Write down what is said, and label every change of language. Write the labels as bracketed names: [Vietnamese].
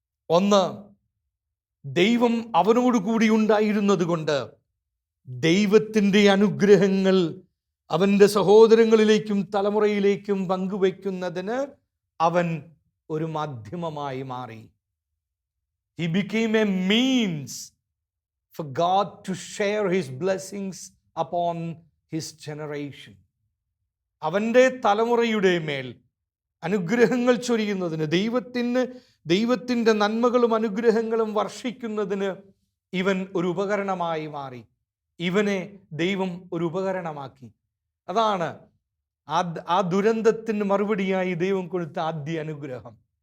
[Malayalam] 1, ദൈവം അവനോട് കൂടി ഉണ്ടായിരുന്നത് കൊണ്ട് ദൈവത്തിൻ്റെ അനുഗ്രഹങ്ങൾ അവൻ്റെ സഹോദരങ്ങളിലേക്കും തലമുറയിലേക്കും പങ്കുവയ്ക്കുന്നതിന് അവൻ ഒരു മാധ്യമമായി മാറി. [English] He became a means for God to share his blessings upon his generation. [Malayalam] അവൻ്റെ തലമുറയുടെ മേൽ അനുഗ്രഹങ്ങൾ ചൊരിയുന്നതിന്, ദൈവത്തിന് ദൈവത്തിൻ്റെ നന്മകളും അനുഗ്രഹങ്ങളും വർഷിക്കുന്നതിന് ഇവൻ ഒരു ഉപകരണമായി മാറി. ഇവനെ ദൈവം ഒരു ഉപകരണമാക്കി. അതാണ് ആ ദുരന്തത്തിന് മറുപടിയായി ദൈവം കൊടുത്ത ആദ്യ അനുഗ്രഹം.